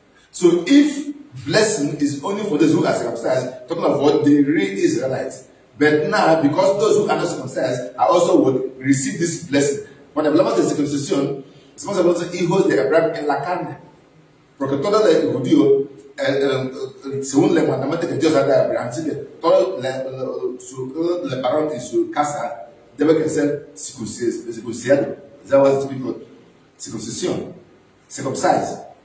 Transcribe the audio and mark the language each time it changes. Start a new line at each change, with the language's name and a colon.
English: So, if blessing is only for those who are circumcised, talking about the real Israelites. But now, because those who are not circumcised are also would receive this blessing. When
Spanish: hablamos de circuncisión, Estamos hablando de hijos de Abraham en la carne. Porque todo el judío, según el mandamiento que Dios ha dado a Abraham, dice que todo el varón en su casa debe ser circuncidado.
English: That was called circumcision, circumcised.